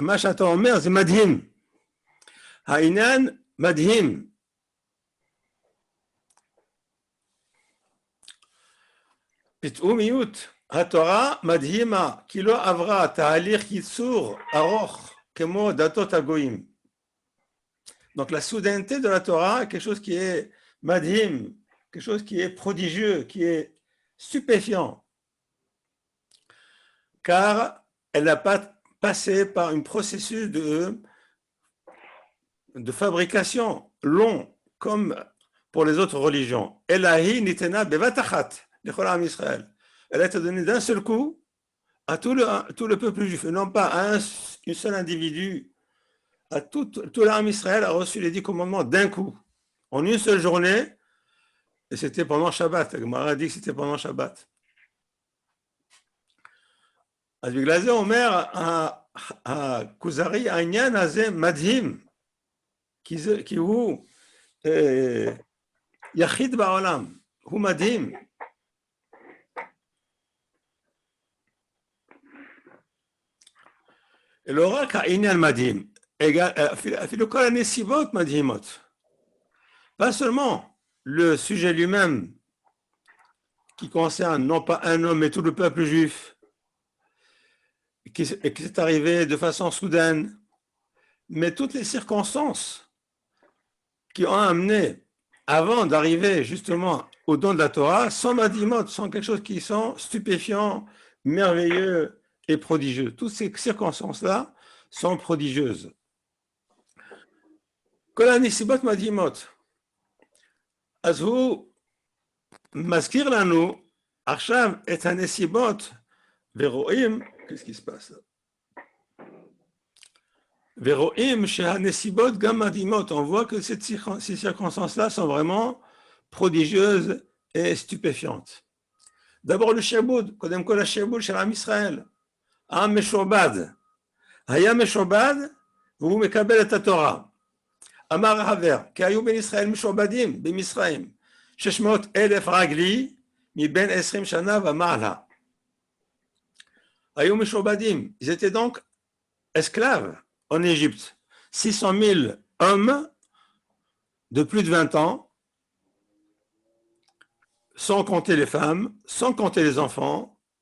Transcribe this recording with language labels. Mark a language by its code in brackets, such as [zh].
[he] מה שאתה אומר זה מדהים. העניין מדהים. פתאומיות התורה מדהימה, כי לא עברה תהליך ייצור ארוך כמו דתות הגויים. [fr] Donc la soudaineté de la Torah est quelque chose qui est madhim, quelque chose qui est prodigieux, qui est stupéfiant. Car elle n'a pas passé par un processus de fabrication long, comme pour les autres religions. [he] Elahi nitena bevatachat, l'Echolam Israël. [fr] Elle a été donnée d'un seul coup à tout le peuple juif, et non pas à un seul individu. À tout l'âme Israël a reçu les 10 commandements d'un coup, en une seule journée, et c'était pendant Shabbat. Le Gemara dit que c'était pendant Shabbat. [he] אז בגלל זה אומר הכוזרי, העניין הזה מדהים, כי הוא יחיד בעולם, הוא מדהים. לא רק העניין מדהים, אפילו כל הנסיבות מדהימות. [fr] Pas seulement le sujet lui-même, qui concerne non pas un homme, mais tout le peuple juif, qui est arrivé de façon soudaine, mais toutes les circonstances qui ont amené, avant d'arriver justement au don de la Torah, sont madhimot, sont quelque chose qui sont stupéfiants, merveilleux et prodigieux. Toutes ces circonstances-là sont prodigieuses. [he] כל הנסיבות מדהימות. אז הוא מזכיר לנו עכשיו את הנסיבות, ורואים, [fr] qu'est-ce qui se passe là? [he] ורואים שהנסיבות גם מדהימות. [fr] On voit que ces circonstances-là sont vraiment prodigieuses et stupéfiantes. D'abord le [he] שעבוד, קודם כל השעבוד של עם ישראל. עם משועבד. היה משועבד והוא מקבל את התורה. אמר החבר, כי היו בין ישראל משועבדים במצרים 600,000 רגלי מבין 20 שנה ומעלה. היו משועבדים, [fr] ils étaient donc esclaves en Égypte. 600,000 hommes de plus de 20 ans, sans compter les femmes, sans compter les enfants.